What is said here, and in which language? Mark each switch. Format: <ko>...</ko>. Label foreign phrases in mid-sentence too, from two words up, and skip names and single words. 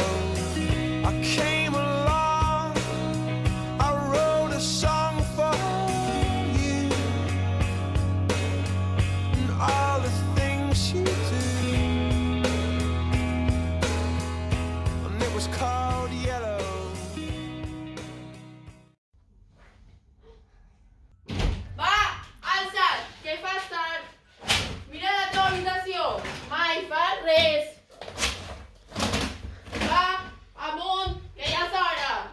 <en>I came along, I wrote a song for you, and all the things you do, and it was called yellow.</en> <ca>Va, alça't, que fas tard. Mira la teva habitació, mai fas res. Va, amunt, que ja és hora.</ca>